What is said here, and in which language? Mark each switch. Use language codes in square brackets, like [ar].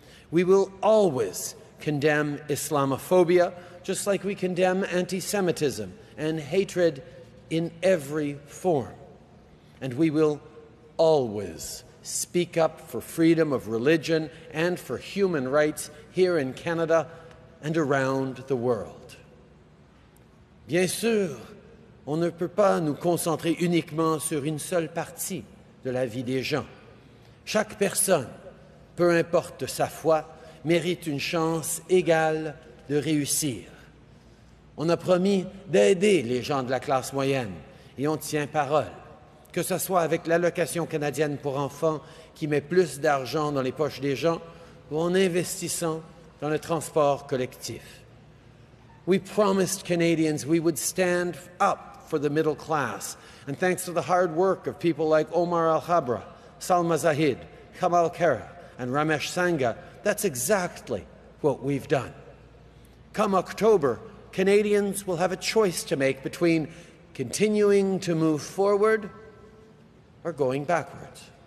[en] We will always condemn Islamophobia, just like we condemn anti-Semitism and hatred in every form. And we will always speak up for freedom of religion and for human rights here in Canada and around the world. [fr] Bien sûr, on ne peut pas nous concentrer uniquement sur une seule partie de la vie des gens. Chaque personne, peu importe sa foi, mérite une chance égale de réussir. On a promis d'aider les gens de la classe moyenne et on tient parole, que ce soit avec l'allocation canadienne pour enfants qui met plus d'argent dans les poches des gens ou en investissant dans le transport collectif. [en] We promised Canadians we would stand up for the middle class, and thanks to the hard work of people like Omar Al-Khabra, Salma Zahid, Kamal Kara, and Ramesh Sangha, that's exactly what we've done. Come October, Canadians will have a choice to make between continuing to move forward or going backwards.